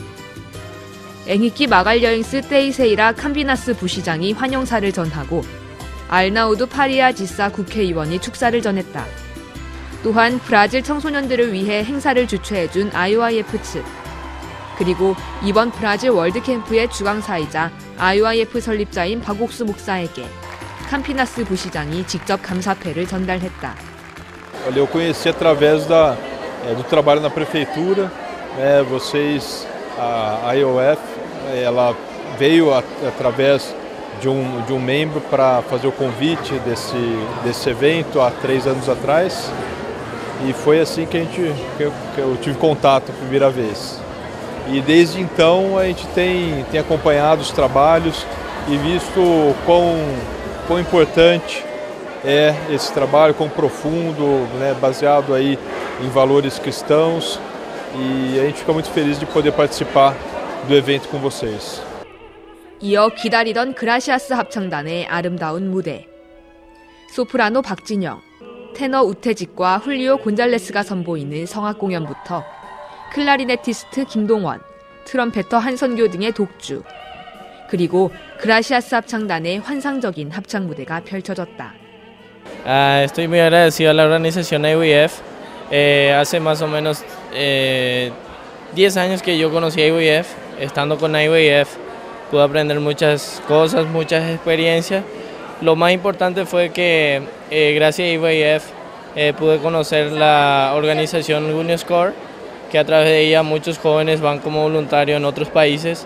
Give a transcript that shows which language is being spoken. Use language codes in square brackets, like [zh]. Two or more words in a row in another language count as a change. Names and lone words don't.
[ko] 앵히키 마갈여잉스 테이세이라 캄비나스 부시장이 환영사를 전하고 알나우두 파리아 지사 국회의원이 축사를 전했다. 또한 브라질 청소년들을 위해 행사를 주최해준 IYF 측, 그리고 이번 브라질 월드캠프의 주관사이자 IYF 설립자인 박옥수 목사에게 캄피나스 부시장이 직접 감사패를 전달했다. [pt] Eu conheci através do trabalho na prefeitura. Vocês, a IOF, ela veio através de membro para fazer o convite desse evento há 3 anos atrás, e foi assim que eu tive contato a primeira vez. E desde então a gente tem acompanhado os trabalhos e visto quão importante é esse trabalho, quão profundo, né, baseado aí em valores cristãos, e a gente fica muito feliz de poder participar do evento com vocês. [ko] 이어 기다리던 그라시아스 합창단의 아름다운 무대. 소프라노 박진영, 테너 우태직과 훌리오 곤잘레스가 선보이는 성악 공연부터 클라리네티스트 김동원, 트럼페터 한선교 등의 독주, 그리고 그라시아스 합창단의 환상적인 합창 무대가 펼쳐졌다. [es] Estoy muy agradecido a la organización IYF. Hace más o menos 10 años que yo conocí a IYF. Estando con IYF pude aprender muchas cosas, muchas experiencias. Lo más importante fue que gracias a IYF pude conocer la organización UNISCOR, que a través de ella muchos jóvenes van como voluntarios en otros países.